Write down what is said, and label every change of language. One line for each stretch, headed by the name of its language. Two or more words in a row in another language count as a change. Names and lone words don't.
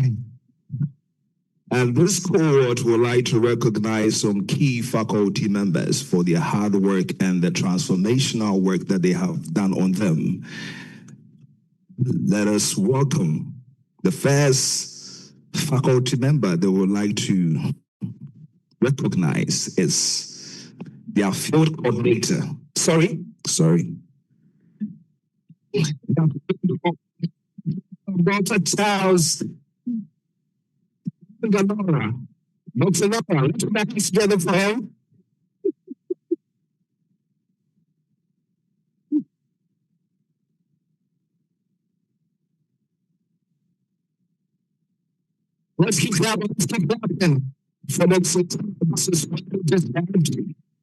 English: And this cohort would like to recognize some key faculty members for their hard work and the transformational work that they have done on them. Let us welcome the first faculty member they would like to recognize is their field coordinator. Sorry. Dr. Charles Galora. Dr. Galora, let's put that together for him. Let's keep clapping for the this is just energy.